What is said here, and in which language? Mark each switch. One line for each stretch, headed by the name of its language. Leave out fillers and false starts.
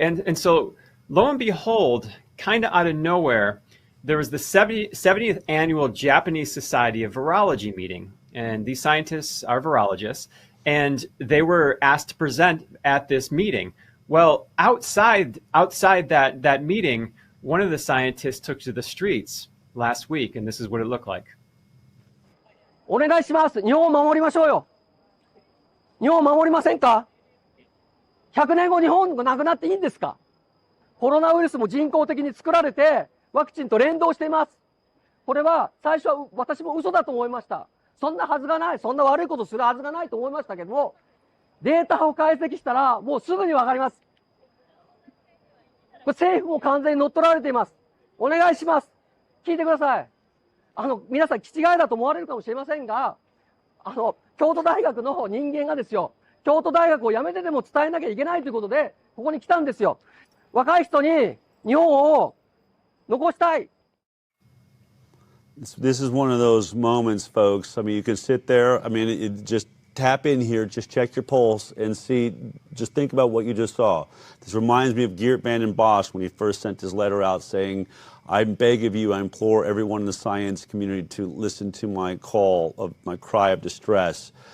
English: And so lo and behold, kind of out of nowhere, there was the 70th annual Japanese Society of Virology meeting. And these scientists are virologists, and they were asked to present at this meeting. Well, outside that meeting, one of the scientists took to the streets last week, and this is what it looked like.
Japanese: お願いします。日本を守りましょうよ。日本を守りませんか ?100 年後日本がなくなっていいんですか？コロナウイルスも人工的に作られてワクチンと連動しています。これは最初は私も嘘だと思いました。そんなはずがない。そんな悪いことするはずがないと思いましたけども、データを解析したらもうすぐにわかります。これ政府も完全に乗っ取られています。お願いします。聞いてください。皆さん、気違いだと思われるかもしれませんが、京都大学の人間がですよ、京都大学を辞めてでも伝えなきゃいけないということで、ここに来たんですよ。若い人に日本を残したい。
English: This is one of those moments, folks. I mean, you can sit there. I mean, just tap in here, just check your pulse and see, just think about what you just saw. This reminds me of Geert Vanden Bosch when he first sent his letter out saying, I beg of you, I implore everyone in the science community to listen to my call, of my cry of distress.